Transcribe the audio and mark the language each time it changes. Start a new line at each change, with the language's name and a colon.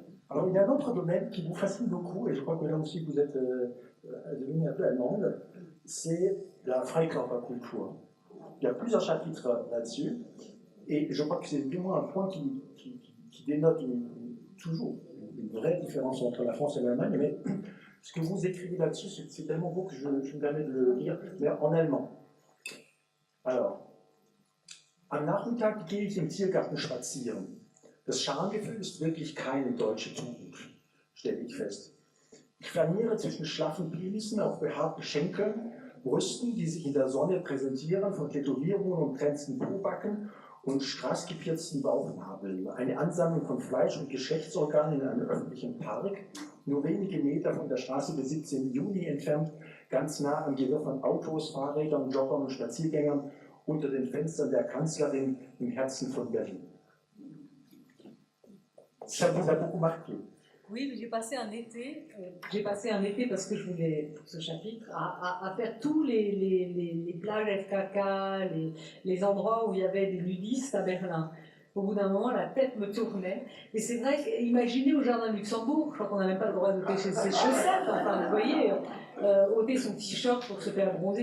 French: Alors, il y a un autre domaine qui vous fascine beaucoup, et je crois que là aussi vous êtes devenu un peu allemande, c'est la Freikörperkultur. Il y a plusieurs chapitres là-dessus, et je crois que c'est du moins un point qui dénote toujours une vraie différence entre la France et l'Allemagne, mais ce que vous écrivez là-dessus, c'est tellement beau que je me permets de le lire, mais en allemand.
German: Alors, am Nachmittag gehe ich im Tiergarten spazieren. Das Schamgefühl ist wirklich keine deutsche Tugend, stelle ich fest. Ich flaniere zwischen schlaffen Penissen auf behaarten Schenkeln, Brüsten, die sich in der Sonne präsentieren, von Tätowierungen und grenzten Pobacken und straßgepirzten Bauchnabeln. Eine Ansammlung von Fleisch- und Geschlechtsorganen in einem öffentlichen Park, nur wenige Meter von der Straße bis 17. Juni entfernt, ganz nah am Gewirr von Autos, Fahrrädern, Joggern und Spaziergängern unter den Fenstern der Kanzlerin im Herzen von Berlin.
French: Ça vous a beaucoup marqué. Oui, j'ai passé un été, parce que je voulais, pour ce chapitre, à faire tous les plages FKK, les endroits où il y avait des nudistes à Berlin. Au bout d'un moment, la tête me tournait. Et c'est vrai, imaginez au jardin de Luxembourg, je crois qu'on n'a même pas le droit d'ôter ses chaussettes, enfin, vous voyez, ôter son t-shirt pour se faire bronzer.